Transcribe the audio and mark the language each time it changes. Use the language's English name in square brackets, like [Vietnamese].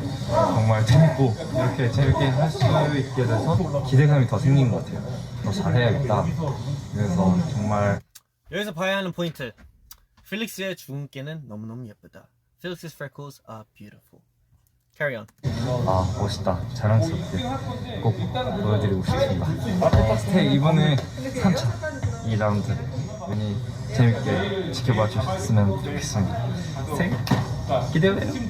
[Korean] 정말 재밌고 이렇게 재밌게 할 수 있게 돼서 기대감이 더 생긴 것 같아요. 더 잘해야겠다. 그래서 정말 여기서 봐야 하는 포인트. 필릭스의 주근깨는 너무너무 예쁘다. [English] Felix's freckles are beautiful. Carry on. [Korean] 아 멋있다. 자랑스럽게 꼭 보여드리고 싶습니다. 스테이 이번에 3차 2라운드 많이 재밌게 지켜봐 주셨으면 좋겠습니다. 스테이 기대해요.